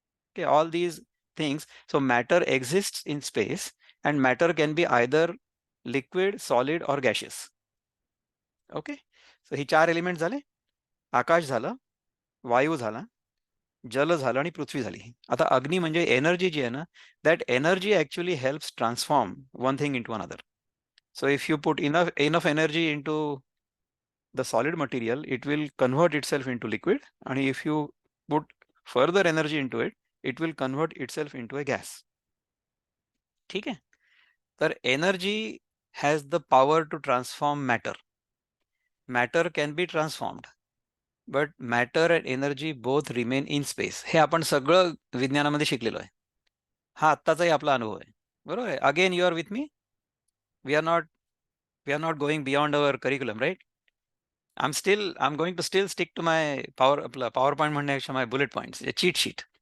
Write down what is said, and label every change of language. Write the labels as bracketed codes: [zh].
[en] Okay, all these things. So matter exists in space and matter can be either liquid, solid or gaseous. Okay. [mr] So he 4 element झाले. आकाश झालं, वायू झाला, जल झालं आणि पृथ्वी झाली. आता अग्नी म्हणजे एनर्जी जी आहे ना, [en] That energy actually helps transform one thing into another. So if you put enough energy into the solid material, it will convert itself into liquid, and if you put further energy into it, it will convert itself into a gas. [mr] ठीक आहे. [en] तर energy has the power to transform matter. Matter can be transformed, but matter and energy both remain in space. [mr] हे आपण सगळं विज्ञानामध्ये शिकलेलो आहे. हा आत्ताचाही आपला अनुभव आहे. बरोबर आहे. [en] Again you are with me. We are not we are not going beyond our curriculum, right? I'm going to still stick to my [mr] आपलं पॉवर पॉइंट म्हणण्यापेक्षा [en] My bullet points, cheat sheet.